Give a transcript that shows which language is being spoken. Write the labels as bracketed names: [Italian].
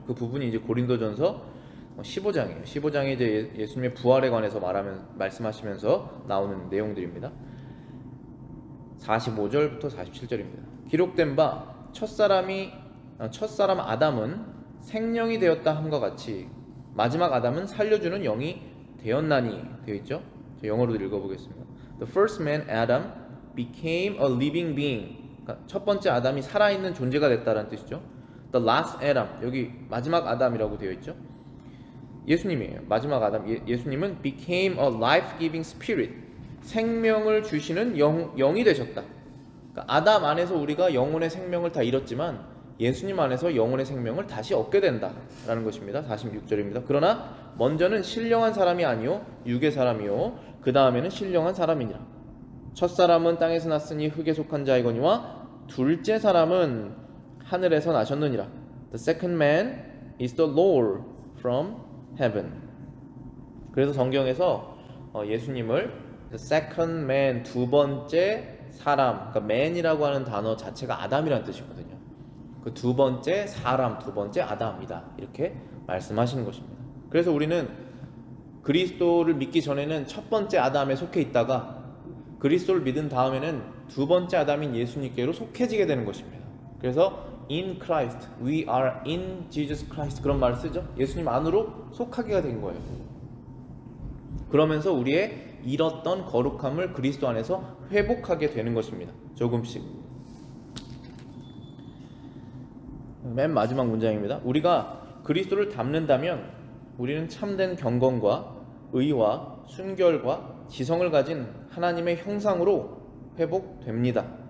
[Korean] 그 부분이 이제 고린도전서 15장이에요. 15장에 이제 예수님의 부활에 관해서 말씀하시면서 나오는 내용들입니다. 45절부터 47절입니다. 기록된 바 첫사람 아담은 생령이 되었다 함과 같이 마지막 아담은 살려주는 영이 되었나니 되어 있죠. 영어로도 읽어보겠습니다. [English] The first man Adam became a living being. [Korean] 그러니까 첫 번째 아담이 살아있는 존재가 됐다는 뜻이죠. [English] The last Adam, [Korean] 여기 마지막 아담이라고 되어 있죠. 예수님이에요. 마지막 아담. 예수님은 [English] became a life-giving spirit, [Korean] 생명을 주시는 영이 되셨다. 그러니까 아담 안에서 우리가 영혼의 생명을 다 잃었지만 예수님 안에서 영혼의 생명을 다시 얻게 된다라는 것입니다. 46절입니다. 그러나 먼저는 신령한 사람이 아니요 육의 사람이요 그 다음에는 신령한 사람이니라. 첫 사람은 땅에서 났으니 흙에 속한 자이거니와 둘째 사람은 하늘에서 나셨느니라. [English] The second man is the Lord from heaven. [Korean] 그래서 성경에서 예수님을 [English] the second man, [Korean] 두 번째 사람, 그러니까 man이라고 하는 단어 자체가 아담이라는 뜻이거든요. 그 두 번째 사람, 두 번째 아담이다, 이렇게 말씀하시는 것입니다. 그래서 우리는 그리스도를 믿기 전에는 첫 번째 아담에 속해 있다가 그리스도를 믿은 다음에는 두 번째 아담인 예수님께로 속해지게 되는 것입니다. 그래서 [English] in Christ, we are in Jesus Christ, [Korean] 그런 말을 쓰죠. 예수님 안으로 속하게 된 거예요. 그러면서 우리의 잃었던 거룩함을 그리스도 안에서 회복하게 되는 것입니다. 조금씩. 맨 마지막 문장입니다. 우리가 그리스도를 닮는다면 우리는 참된 경건과 의와 순결과 지성을 가진 하나님의 형상으로 회복됩니다.